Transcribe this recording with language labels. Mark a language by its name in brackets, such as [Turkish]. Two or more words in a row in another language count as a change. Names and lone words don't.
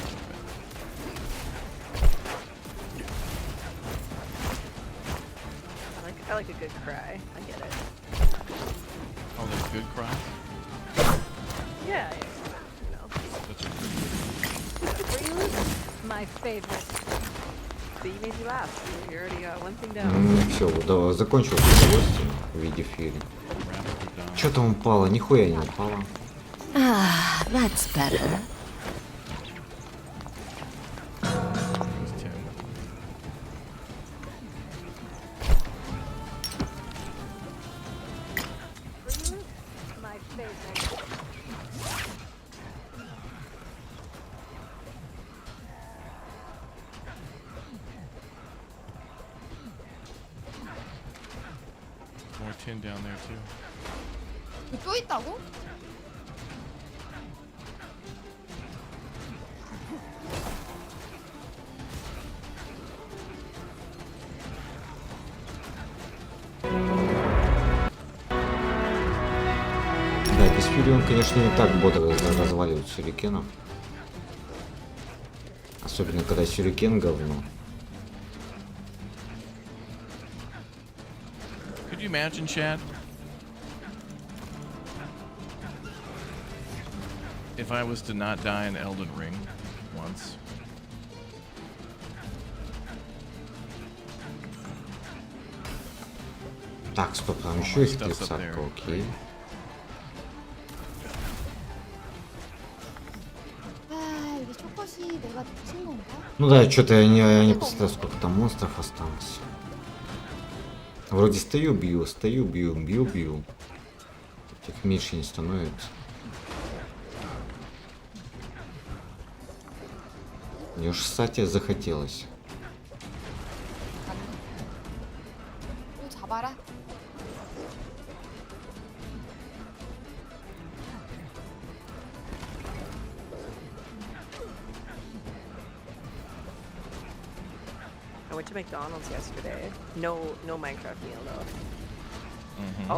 [English] I like a good cry. I get it. Oh, there's good cry? Yeah, you know. That's My favorite. So you made me laugh. You already got one thing down. [Russian] Все, да, закончил удовольствие в виде фири. Что там упало? Нихуя не упало. [English] Ah, that's better. My favorite. More tin down there too. [Korean] 또 있다고? [Russian] Да, без фири он, конечно, не так бодро разваливает сюрикенов. Особенно, когда сюрикен говно. [English] Could you imagine, Chad? If I was to not die in Elden Ring once. [Russian] Так, стоп, там еще их тридцатка, окей. [Korean] 아, 이게 초컷이 내가 놓친 건가? [Russian] Ну да, что-то я не представляю, сколько там монстров осталось. Вроде стою, бью. Этих меньше не становится. Мне уж ссать захотелось. [Korean] 또 잡아라. [English] I went to McDonald's yesterday. No Minecraft meal though. Although